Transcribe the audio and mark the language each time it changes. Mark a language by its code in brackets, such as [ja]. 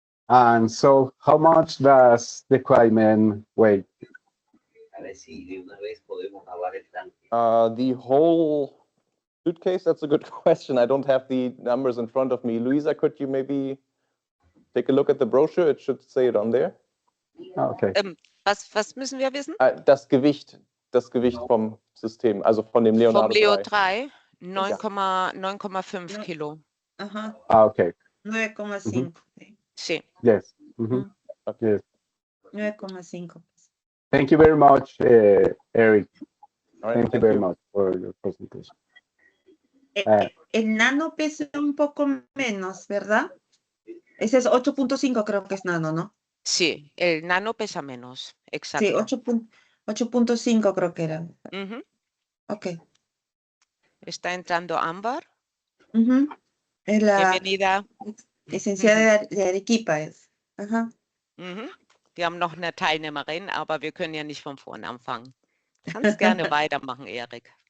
[en] And so how much does the equipment weigh? The whole suitcase, that's a good question. I don't have the numbers in front of me. Luisa, could you maybe take a look at the brochure? It should say it on there. Okay. [de] Was müssen wir wissen? Das Gewicht vom System, also von dem Leonardo Vom Leo 3. 3, 9,5 Kilo. Ajá, Okay. 9,5. [es] Sí. [en] Yes. Okay. Yes. 9,5. Thank you very much, Eric. All right, Thank you very much for your presentation. [es] El nano pesa un poco menos, ¿verdad? Ese es 8.5, creo que es nano, ¿no? Sí, el nano pesa menos, exacto. Sí, 8.5 creo que era. Ujú. Ok. Está entrando Ámbar. Es la Bienvenida. licenciada de Arequipa. Ajá. [de] Wir haben noch eine Teilnehmerin, aber wir können ja nicht von vorne anfangen. Kannst gerne weitermachen, Erik.